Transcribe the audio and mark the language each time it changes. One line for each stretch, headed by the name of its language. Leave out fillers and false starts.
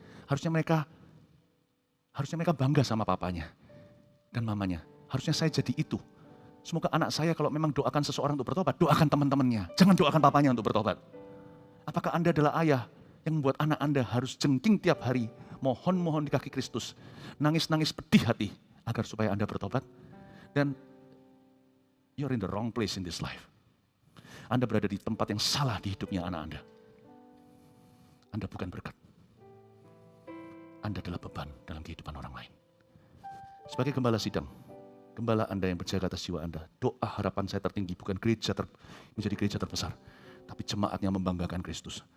Indonesian: Harusnya mereka bangga sama papanya dan mamanya. Harusnya saya jadi itu. Semoga anak saya kalau memang doakan seseorang untuk bertobat, doakan teman-temannya. Jangan doakan papanya untuk bertobat. Apakah Anda adalah ayah yang membuat anak Anda harus jengking tiap hari, mohon-mohon di kaki Kristus, nangis-nangis pedih hati agar supaya Anda bertobat?
English: Dan you're in the wrong place in this life.
Indonesian: Anda berada di tempat yang salah di hidupnya anak Anda. Anda bukan berkat. Anda adalah beban dalam kehidupan orang lain. Sebagai gembala sidang, gembala Anda yang berjaga atas jiwa Anda, doa harapan saya tertinggi bukan menjadi gereja terbesar, tapi jemaat yang membanggakan Kristus.